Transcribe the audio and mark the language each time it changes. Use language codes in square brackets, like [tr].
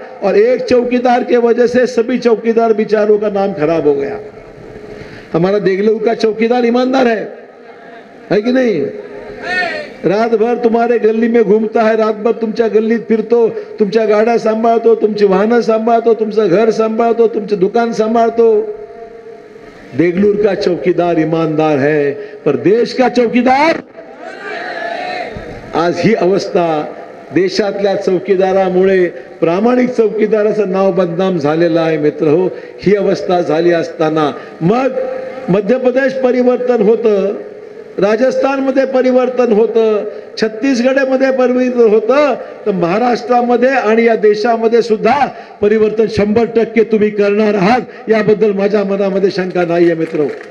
[hi] और एक चौकीदार के वजह से सभी चौकीदार बेचारों का नाम खराब हो गया. हमारा देगलू का चौकीदार ईमानदार है कि नहीं? रात भर तुम्हारे गली में घूमता है, [mr] रात भर तुमच्या गल्लीत फिरतो, तुमच्या गाड्या सांभाळतो, तुमची वाहनं सांभाळतो, तुमचं घर सांभाळतो, तुमचं दुकान सांभाळतो. [hi] देगलूर का चौकीदार ईमानदार है, पर देश का चौकीदार. [mr] आज ही अवस्था देशातल्या चौकीदारामुळे, प्रामाणिक चौकीदाराचं नाव बदनाम झालेलं आहे मित्रहो. ही अवस्था झाली असताना मग मध्य प्रदेश परिवर्तन होतं, राजस्थानमध्ये परिवर्तन होतं, छत्तीसगडमध्ये परिवर्तन होतं, तर महाराष्ट्रामध्ये आणि या देशामध्ये सुद्धा परिवर्तन 100% तुम्ही करणार आहात, याबद्दल माझ्या मनामध्ये शंका नाहीये मित्र.